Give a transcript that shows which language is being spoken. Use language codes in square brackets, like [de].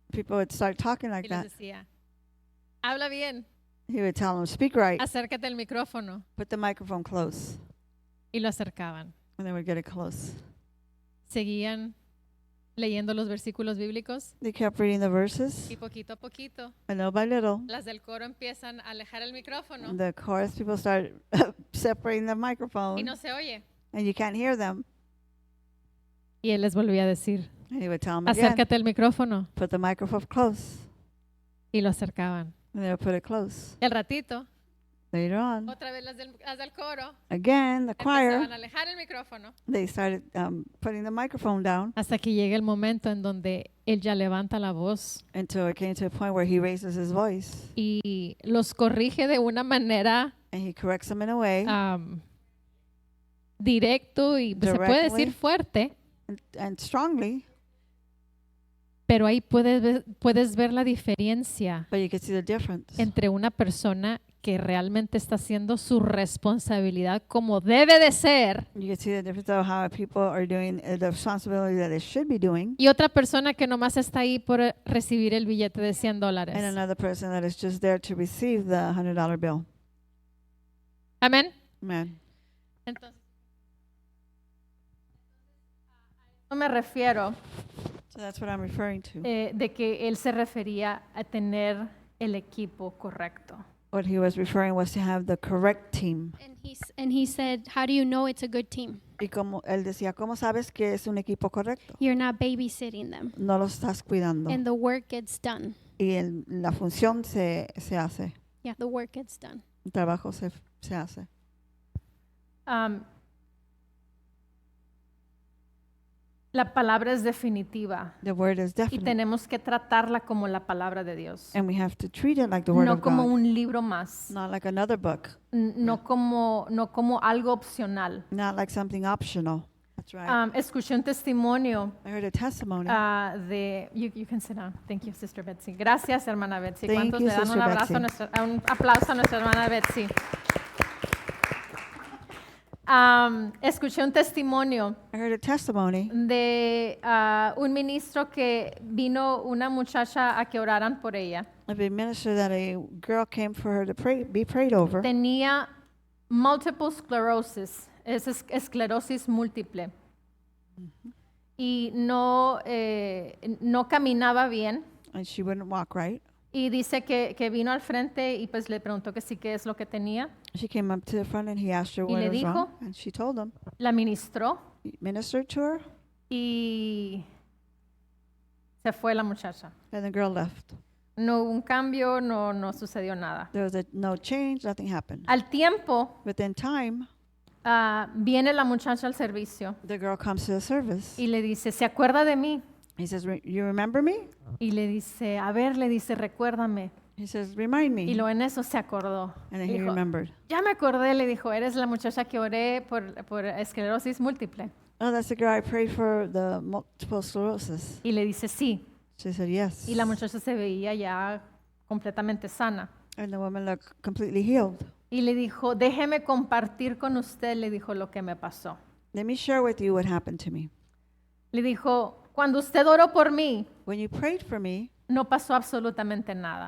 [en] people would start talking [es] y [en] like [es] les [en] that. [es] decía, habla bien, [en] He would tell them, speak right, [es] acércate al micrófono. [en] put the microphone close, [es] Y lo acercaban. [en] and they would get it close. [es] Seguían leyendo los versículos bíblicos [en] They kept reading the verses, [es] y poquito a poquito [en] and little by little, [es] las del coro empiezan a alejar el micrófono [en] the chorus people start separating the [es] y [en] microphone, [es] no se oye. [en] and you can't hear them. [es] Y él les volvía a decir, [en] And he would tell them again, [es] acércate al micrófono. [en] put the microphone close, [es] Y lo acercaban. [en] and they would put it close. [es] Y al ratito, [en] Later on, [es] otra vez las del coro [en] again, the choir, [es] empezaban a alejar el micrófono [en] they started putting the microphone down [es] hasta que llega el momento en donde él ya levanta la voz [en] until it came to a point where he raises his voice [es] y los corrige de una manera [en] and he corrects them in a way [es] directo y se puede [en] Directly. [es] decir fuerte, [en] and strongly, [es] pero ahí puedes ver la diferencia [en] but you can see the difference. [es] entre una persona que realmente está haciendo su responsabilidad como debe de ser [en] You can see the difference of how people are doing the responsibility that they should be doing, [es] y otra persona que nomás está ahí por recibir el billete de $100. [en] and another person that is just there to receive the $100 bill. [es] Amén. [en] Amen. [es] Entonces, no me refiero [en] So that's what I'm referring to. [es] de que él se refería a tener el equipo correcto. [en] What he was referring was to have the correct team. And he said, how do you know it's a good team? [es] Y como él decía, ¿cómo sabes que es un equipo correcto? [en] You're not babysitting them. [es] No lo estás cuidando. [en] And the work gets done. [es] Y la función se hace. [en] Yeah, the work gets done. [es] El trabajo se hace. La palabra es definitiva [en] The word is [es] y [en] definite. [es] tenemos que tratarla como la palabra de Dios, [en] And we have to treat it like the word [es] no [en] of [es] como [en] God. [es] un libro más, [en] Not like another book. [es] no como algo opcional. [en] Not like something optional. That's right. [es] Escuché un testimonio [en] I heard a testimony. de you can sit down. Thank you, Sister Betsy. [es] Gracias, hermana Betsy. [en] Thank [es] ¿Cuántos [en] you, [es] le dan un [en] Sister [es] abrazo a [en] Betsy. [es] un aplauso a nuestra hermana Betsy? Escuché un testimonio [en] I heard a testimony [es] de un ministro que vino una muchacha a que oraran por ella. [en] of a minister that a girl came for her to be prayed over. [es] Tenía multiple sclerosis, es esclerosis múltiple. Y no caminaba bien. [en] And she wouldn't walk right. [es] Y dice que vino al frente y pues le preguntó que sí qué es lo que tenía. [en] She came up to the front and he asked her [es] Y [en] what [es] le [en] was wrong. [es] dijo- [en] And she told him. [es] La ministró [en] He ministered to her [es] y se fue la muchacha. [en] and the girl left. [es] No hubo un cambio, no sucedió nada. [en] There was no change, nothing happened. [es] Al tiempo, [en] Within time, [es] viene la muchacha al servicio [en] the girl comes to the service. [es] y le dice, ¿se acuerda de mí? [en] He says, you remember me? [es] Y le dice, a ver, le dice, recuérdame. [en] He says, remind me. [es] Y lo en eso se acordó. [en] And then he [es] Dijo, [en] remembered. [es] ya me acordé, le dijo, eres la muchacha que oré por esclerosis múltiple. [en] Oh, that's the girl I prayed for the multiple sclerosis. [es] Y le dice, sí. [en] She said, yes. [es] Y la muchacha se veía ya completamente sana. [en] And the woman looked completely healed. [es] Y le dijo, déjeme compartir con usted, le dijo lo que me pasó. [en] Let me share with you what happened to me. [es] Le dijo, cuando usted oró por mí, [en] When you prayed for me, [es] no pasó absolutamente nada.